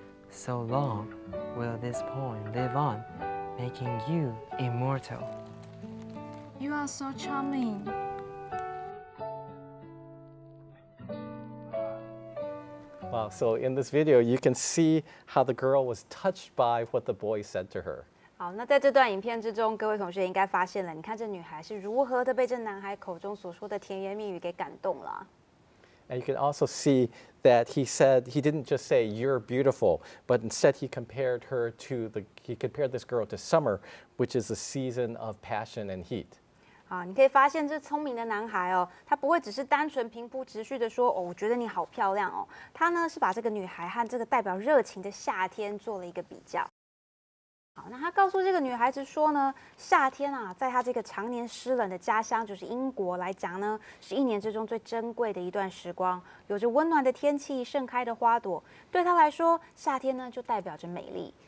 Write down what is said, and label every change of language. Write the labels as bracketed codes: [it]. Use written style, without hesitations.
[en] So long will this poem live on, making you immortal. You are so charming. Wow, so in this video, you can see how the girl was touched by what the boy said to her. [zh] 好，那在这段影片之中，各位同学应该发现了，你看这女孩是如何的被这男孩口中所说的甜言蜜语给感动了。 [en] And you can also see that he said, he didn't just say, "You're beautiful," but instead he compared this girl to summer, which is a season of passion and heat. [zh] 啊，你可以发现这聪明的男孩哦，他不会只是单纯平铺直叙的说哦，我觉得你好漂亮哦，他呢是把这个女孩和这个代表热情的夏天做了一个比较。好，那他告诉这个女孩子说呢，夏天啊，在他这个常年湿冷的家乡，就是英国来讲呢，是一年之中最珍贵的一段时光，有着温暖的天气、盛开的花朵，对他来说，夏天呢就代表着美丽。